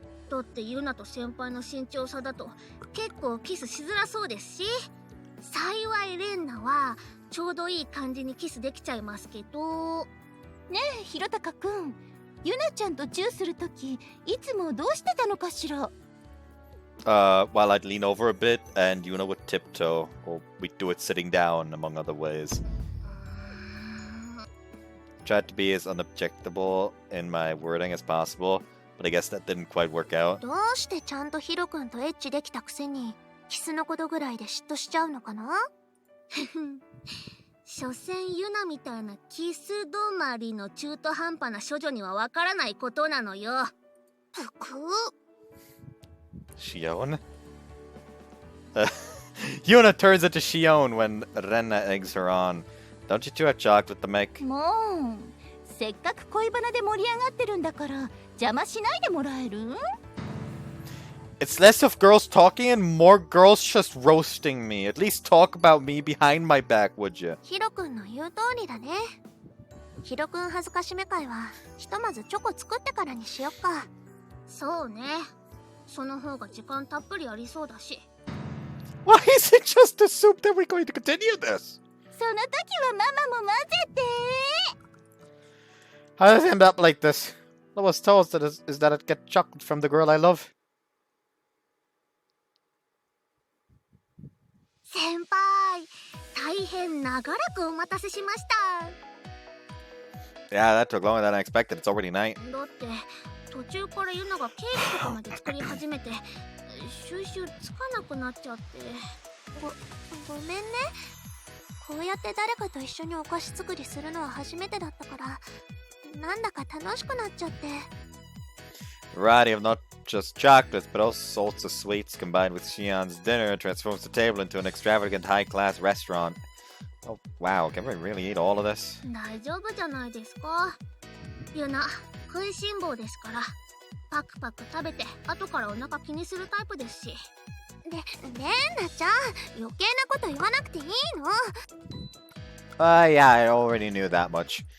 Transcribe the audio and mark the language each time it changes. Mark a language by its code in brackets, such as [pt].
[ja] だってユナと先輩の身長差だと結構キスしづらそうですし、幸いレンナはちょうどいい感じにキスできちゃいますけど。ねえ、ひろたかくん、ユナちゃんとチューするときいつもどうしてたのかしら。 [en] While I'd lean over a bit and Yuna would tiptoe, or we'd do it sitting down, among other ways. Tried to be as unobjectable in my wording as possible, but I guess that didn't quite work out. [ja] どうしてちゃんとヒロ君とエッチできたくせにキスのことぐらいで嫉妬しちゃうのかな。所詮ユナみたいなキス止まりの中途半端な処女にはわからないことなのよ。ぷく。 [en] Shion? Yuna turns into Shion when Renna eggs her on. Don't you two have chocolate to make? [ja] もうせっかく恋バナで盛り上がってるんだから邪魔しないでもらえる？ [en] It's less of girls talking and more girls just roasting me. At least talk about me behind my back, would you? [ja] ヒロ君の言う通りだね。ヒロ君恥ずかしめ会はひとまずチョコ作ってからにしよっか。そうね。その方が時間たっぷりありそうだし。 [en] Why is it just assumed that we're going to continue this? [ja] その時はママも混ぜて。 [en] How does it end up like this? Lowest toast that is that I'd get chocolate from the girl I love. [ja] 先輩、大変長らくお待たせしました。 [en] Yeah, that took longer than I expected. It's already night. [ja] だって途中からユナがケーキとかまで作り始めて収集つかなくなっちゃって。ごめんね。こうやって誰かと一緒にお菓子作りするのは初めてだったからなんだか楽しくなっちゃって。 [en] Variety of not just chocolates, but all sorts of sweets combined with Shion's dinner transforms the table into an extravagant high-class restaurant. Oh, wow, can we really eat all of this? [ja] 大丈夫じゃないですか。ユナ、食いしん坊ですから。パクパク食べて後からお腹気にするタイプですし。レンナちゃん、余計なこと言わなくていいの。 [en] Yeah, I already knew that much.